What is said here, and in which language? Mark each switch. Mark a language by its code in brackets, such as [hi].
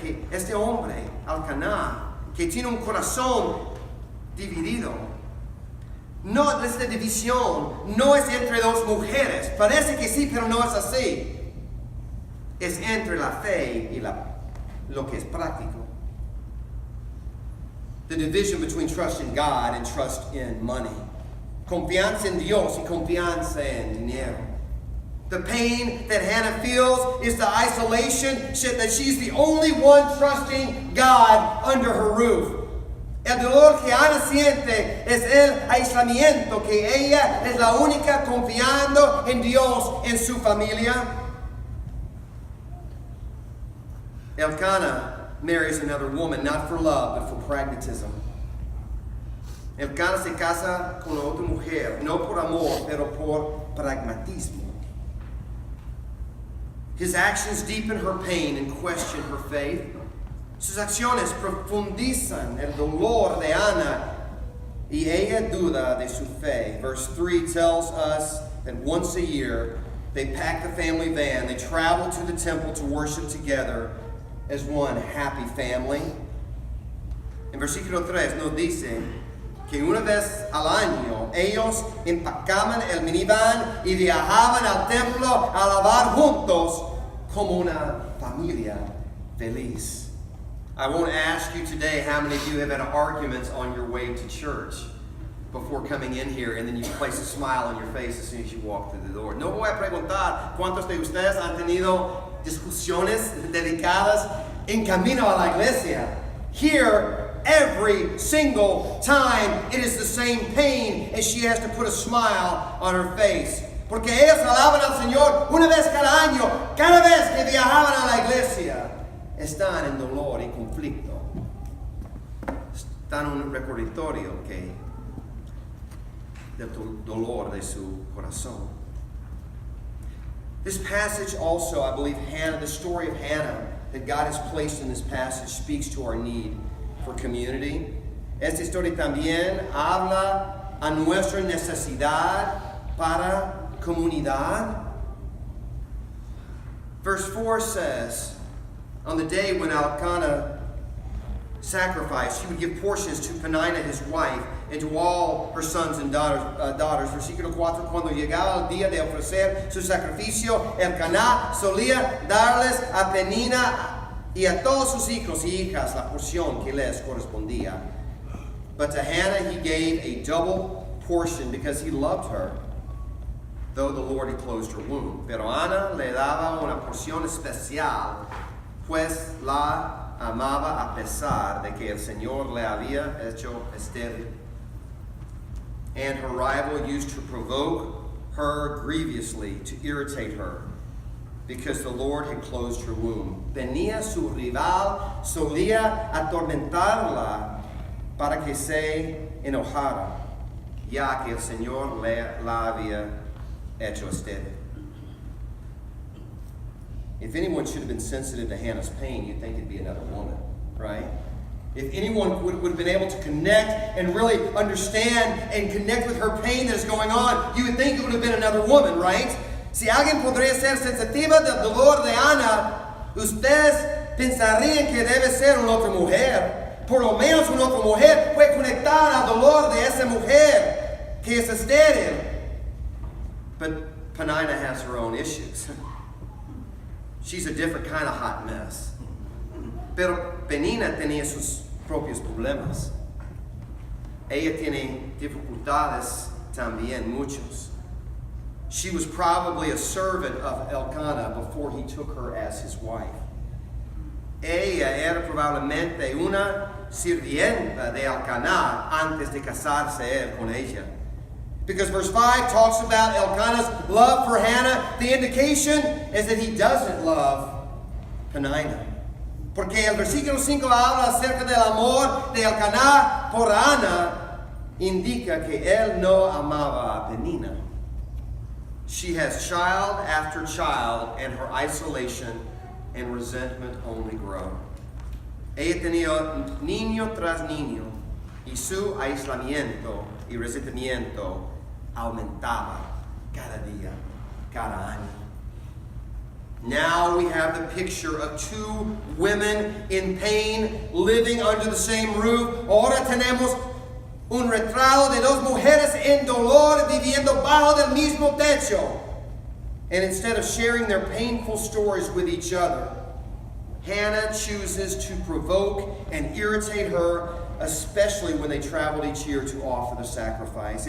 [es] Este hombre, Elkanah, que tiene un corazón dividido, no, esta división no es entre dos mujeres. Parece que sí, pero no es así. Es entre la fe y lo que es práctico. [en] The division between trust in God and trust in money. [es] Confianza en Dios y confianza en dinero. [en] The pain that Hannah feels is the isolation, that she's the only one trusting God under her roof. [es] El dolor que Ana siente es el aislamiento, que ella es la única confiando en Dios en su familia. [en] Elkanah marries another woman, not for love, but for pragmatism. [es] Elkanah se casa con otra mujer, no por amor, pero por pragmatismo. [en] His actions deepen her pain and question her faith. [es] Sus acciones profundizan el dolor de Ana y ella duda de su fe. [en] Verse 3 tells us that once a year they pack the family van, they travel to the temple to worship together as one happy family. [es] En versículo 3 nos dice que una vez al año ellos empacaban el minivan y viajaban al templo a alabar juntos como una familia feliz. [en] I won't ask you today how many of you have had arguments on your way to church. before coming in here, and then you place a smile on your face as soon as you walk through the door. [es] No voy a preguntar cuántos de ustedes han tenido discusiones delicadas en camino a la iglesia. [en] Here, every single time, it is the same pain as she has to put a smile on her face. [es] Porque ellas alaban al Señor una vez cada año, cada vez que viajaban a la iglesia. Están en dolor y conflicto. Están en un recordatorio del dolor de su corazón. [en] This passage also, I believe, Hannah, the story of Hannah that God has placed in this passage speaks to our need for community. [es] Esta historia también habla a nuestra necesidad para comunidad. [en] Verse 4 says, on the day when Elkanah sacrificed, he would give portions to Peninnah, his wife, and to all her sons and daughters. [es] Versículo 4, cuando llegaba el día de ofrecer su sacrificio, Elkanah solía darles a Peninnah y a todos sus hijos y hijas la porción que les correspondía. [en] But to Hannah he gave a double portion because he loved her, though the Lord had closed her womb. [es] Pero Ana le daba una porción especial, pues la amaba a pesar de que el Señor le había hecho estéril. [en] And her rival used to provoke her grievously, to irritate her, because the Lord had closed her womb. [es] Venía su rival, solía atormentarla para que se enojara, ya que el Señor la había hecho estéril. [en] If anyone should have been sensitive to Hannah's pain, you'd think it'd be another woman, right? If anyone would have been able to connect and really understand and connect with her pain that is going on, you would think it would have been another woman, right? [es] Si alguien podría ser sensitiva del dolor de Ana, ustedes pensarían que debe ser una otra mujer. Por lo menos una otra mujer puede conectar al dolor de esa mujer que es estéril. [en] But Peninnah has her own issues. She's a different kind of hot mess. [es] Pero Peninnah tenía sus propios problemas. Ella tiene dificultades también, muchos. [en] She was probably a servant of Elkanah before he took her as his wife. [es] Ella era probablemente una sirvienta de Elkanah antes de casarse él con ella. [en] Because verse 5 talks about Elkanah's love for Hannah. The indication is that he doesn't love Peninnah. [es] Porque el versículo 5 habla acerca del amor de Elkanah por Ana, indica que él no amaba a Peninnah. [en] She has child after child, and her isolation and resentment only grow. [es] Ella tenía niño tras niño, y su aislamiento y resentimiento aumentaba cada día, cada año. [en] Now we have the picture of two women in pain living under the same roof. [es] Ahora tenemos un retrato de dos mujeres en dolor viviendo bajo del mismo techo. [en] And instead of sharing their painful stories with each other, Hannah chooses to provoke and irritate her, especially when they traveled each year to offer the sacrifice.